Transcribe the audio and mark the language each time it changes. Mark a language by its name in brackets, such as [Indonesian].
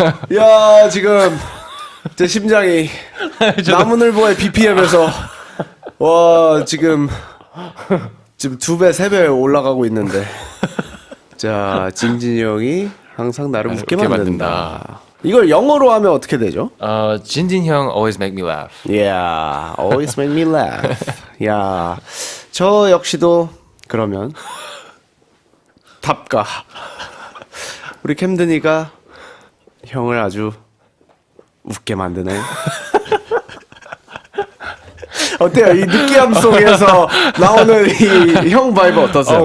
[Korean] 이야 지금 제 심장이 나무늘보의 BPM에서 와 지금 2배, 3배 올라가고 있는데 자 진진이 형이 항상 나를 웃게 만든다. 이걸 영어로 하면 어떻게 되죠? [English] 진진 형 always make me laugh. Yeah, always make me laugh. [Korean] 야, 저 역시도 그러면 답가 우리 캠든이가 형을 아주 웃게 만드네. 어때요? 이 느끼함 속에서 나오는 이 형 바이브 어떠세요?